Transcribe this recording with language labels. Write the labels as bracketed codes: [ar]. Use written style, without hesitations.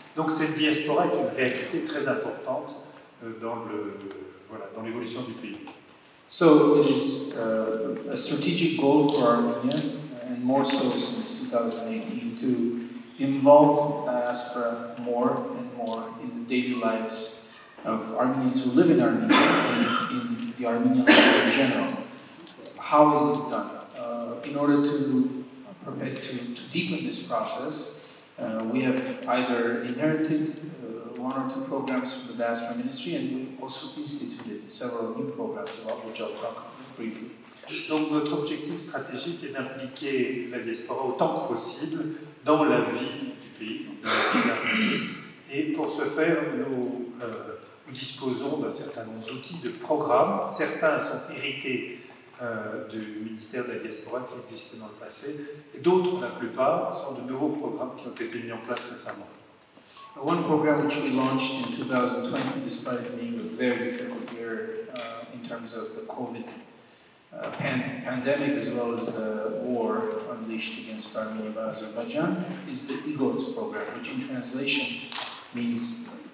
[fr] Donc cette diaspora est une réalité très importante dans l'évolution du pays. [en] So it is a strategic goal for Armenia, and more so since 2018, to involve diaspora more and more in the daily lives of Armenians who live in Armenia and in the Armenian life in general. How is it done? In order to deepen this process, we have either inherited 1 or 2 programs from the Diaspora Ministry, and we also instituted several new programs about which I'll talk briefly. [fr] Donc notre objectif stratégique est d'impliquer la diaspora autant que possible dans la vie du pays, dans la vie d'Arménie. Et pour ce faire, nous disposons d'un certain nombre d'outils, de programmes. Certains sont hérités du ministère de la diaspora qui existait dans le passé, et d'autres, la plupart, sont de nouveaux programmes qui ont été mis en place récemment. [en] One program which we launched in 2020, despite it being a very difficult year in terms of the COVID pandemic as well as the war unleashed against Armenia by Azerbaijan, is the EGOTS program, which in translation means